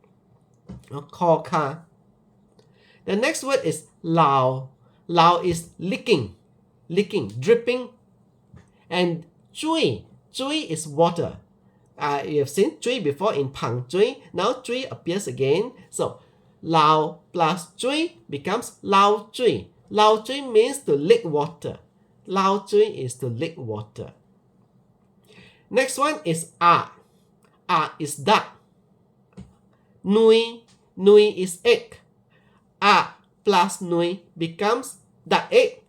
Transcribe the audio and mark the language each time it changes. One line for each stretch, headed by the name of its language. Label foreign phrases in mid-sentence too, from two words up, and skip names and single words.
English: Core car. The next word is lao. Lao is licking, dripping. And zui is water. You have seen zui before in pang zui. Now zui appears again. So lao plus zui becomes lao zui. Lao zui means to lick water. Lao zui is to lick water. Next one is is duck. Nui is egg. Plus nui becomes duck egg.